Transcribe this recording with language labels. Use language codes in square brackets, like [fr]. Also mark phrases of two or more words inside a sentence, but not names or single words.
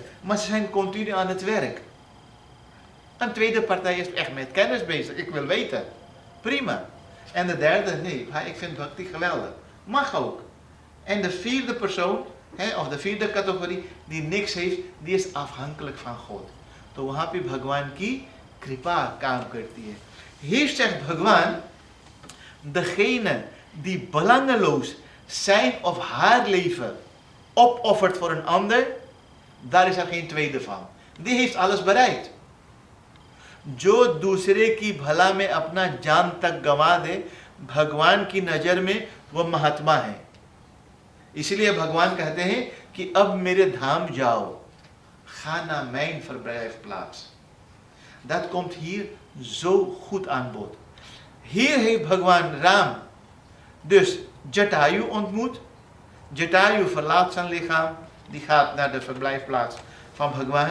[nl] Maar ze zijn continu aan het werk. Een tweede partij is echt met kennis bezig. Ik wil weten. Prima. En de derde, nee, ik vind bhakti geweldig. Mag ook. En de vierde persoon, of de vierde categorie die niks heeft, die is afhankelijk van God. [hi] तो वहाँ पे भगवान की कृपा काम करती है. [nl] Hier zegt Bhagwan, degene die belangeloos zijn of haar leven opoffert voor een ander, daar is er geen tweede van. Die heeft alles bereikt. [hi] जो दूसरे की भला में अपना जान तक गंवा दे, भगवान की नजर में वो महात्मा है. इसलिए भगवान कहते हैं कि अब मेरे धाम जाओ. [nl] Ga naar mijn verblijfplaats. Dat komt hier zo goed aan bod. Hier heeft Bhagwan Ram dus Jatayu ontmoet. Jatayu verlaat zijn lichaam. Die gaat naar de verblijfplaats van Bhagwan.